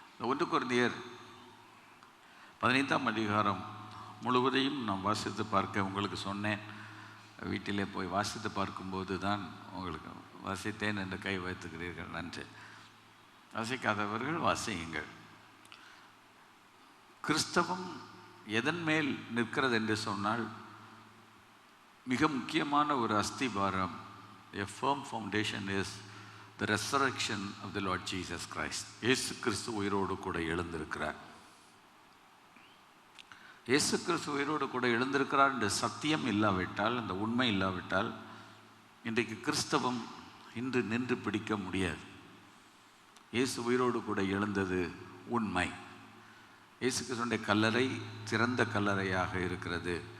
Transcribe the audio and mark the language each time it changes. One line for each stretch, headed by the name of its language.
Tamil: 1 கொரிந்தியர் 15ஆம் அதிகாரம் முழுவதையும் நாம் வாசித்து பார்க்க உங்களுக்கு சொன்னேன். வீட்டிலே போய் வாசித்து பார்க்கும்போது தான் உங்களுக்கு வாசித்தேன் என்று கை வைத்துக்கிறீர்கள், நன்றி. வாசிக்காதவர்கள் வாசியுங்கள். கிறிஸ்தவம் எதன் மேல் நிற்கிறது என்று சொன்னால், மிக முக்கியமான ஒரு அஸ்திபாரம்,
English: a firm foundation is the resurrection of the Lord Jesus Christ.
Tamil: இயேசு கிறிஸ்து உயிரோடு கூட எழுந்திருக்கிறார். இயேசு கிறிஸ்து உயிரோடு கூட எழுந்திருக்கிறார் என்ற சத்தியம் இல்லாவிட்டால், அந்த உண்மை இல்லாவிட்டால், இன்றைக்கு கிறிஸ்தவம் இன்று நின்று பிடிக்க முடியாது. இயேசு உயிரோடு கூட எழுந்தது உண்மை. இயேசு கிறிஸ்துவினுடைய கல்லறை திறந்த கல்லறையாக இருக்கிறது.